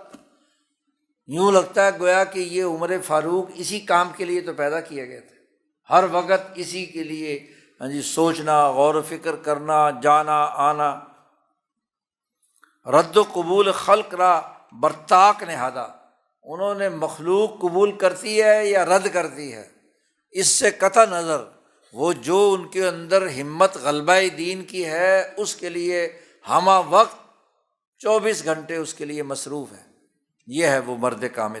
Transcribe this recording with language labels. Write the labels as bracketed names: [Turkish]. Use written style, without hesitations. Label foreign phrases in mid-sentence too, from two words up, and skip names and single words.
[Urdu] یوں لگتا ہے گویا کہ یہ عمر فاروق اسی کام کے لیے تو پیدا کیا گیا تھا، ہر وقت اسی کے لیے سوچنا، غور و فکر کرنا، جانا آنا۔ [Persian] رد و قبول خلق را برطاق نہادا، [Urdu] انہوں نے مخلوق قبول کرتی ہے یا رد کرتی ہے اس سے قطع نظر، وہ جو ان کے اندر ہمت غلبہ دین کی ہے اس کے لیے ہمہ وقت 24 گھنٹے اس کے لیے مصروف ہے۔ یہ ہے وہ مرد کامل۔